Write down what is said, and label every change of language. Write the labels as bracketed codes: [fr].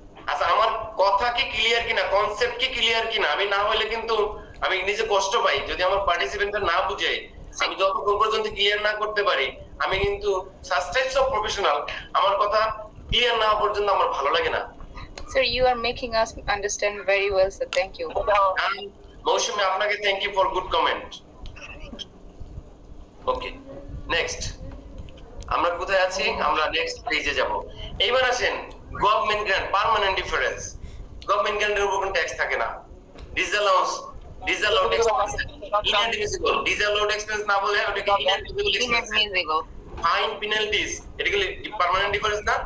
[bn] আচ্ছা আমার কথা কি ক্লিয়ার কিনা, কনসেপ্ট কি ক্লিয়ার কিনা? আমি না হলে কিন্তু আমি নিজে কষ্ট পাই যদি আমার পার্টিসিপেন্টরা না বুঝে, আমি যতক্ষণ পর্যন্ত ক্লিয়ার না করতে পারি, আমি কিন্তু সাচ টাইপস অফ প্রফেশনাল, আমার কথা ক্লিয়ার না হওয়া পর্যন্ত আমার ভালো লাগে না। [en] Sir, you are making us understand very well, sir. Thank you. [bn] মৌসুমী আপনাকে [en] Thank you for good comment. [bn] Okay, next আমরা কোথায় আছি? আমরা নেক্সট পেজে যাব। এইবার আসেন government grant, permanent difference. Government গ্র্যান্টের উপর কোনো ট্যাক্স থাকে না। ডিসঅ্যালাউন্স, ডিসঅ্যালাউড এক্সপেন্স, ইনএডমিসিবল, ডিসঅ্যালাউড এক্সপেন্স না বলে ওটাকে ইনএডমিসিবল এক্সপেন্স, ফাইন, পেনাল্টিজ, এটা কি পার্মানেন্ট ডিফারেন্স না?